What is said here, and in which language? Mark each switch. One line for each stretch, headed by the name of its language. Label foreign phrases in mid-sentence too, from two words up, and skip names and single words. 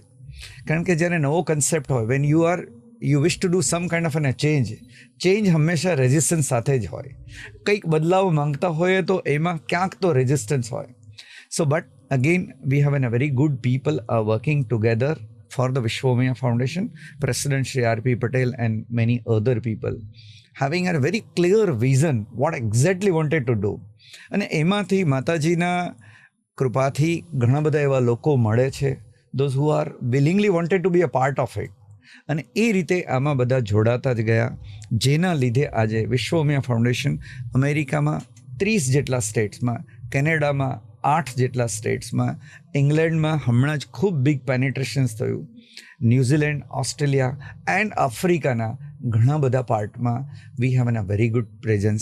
Gujarati: કારણ કે જ્યારે નવો કન્સેપ્ટ હોય,
English: when you wish to do some kind of an change
Gujarati: હંમેશા રેઝિસ્ટન્સ સાથે જ હોય. કંઈક બદલાવ માંગતા હોઈએ તો એમાં ક્યાંક તો રેઝિસ્ટન્સ હોય.
English: So but again we have an a very good people are working together for the Vishwa Umaya Foundation, President Shri R.P. Patel and many other people having a very clear vision what exactly wanted to do.
Gujarati: અને એમાંથી માતાજીના કૃપાથી ઘણા બધા એવા લોકો મળે છે,
English: those who are willingly wanted to be a part of it.
Gujarati: અને એ રીતે આમાં બધા જોડાતા જ ગયા, જેના લીધે આજે વિશ્વ ઉમિયા ફાઉન્ડેશન અમેરિકામાં 30 જેટલા સ્ટેટ્સમાં, કેનેડામાં 8 જેટલા સ્ટેટ્સમાં, ઇંગ્લેન્ડમાં હમણાં જ ખૂબ
English: big penetrations
Gujarati: થયું, ન્યૂઝીલેન્ડ, ઓસ્ટ્રેલિયા એન્ડ આફ્રિકાના ઘણા બધા પાર્ટમાં
English: we have an a very good presence.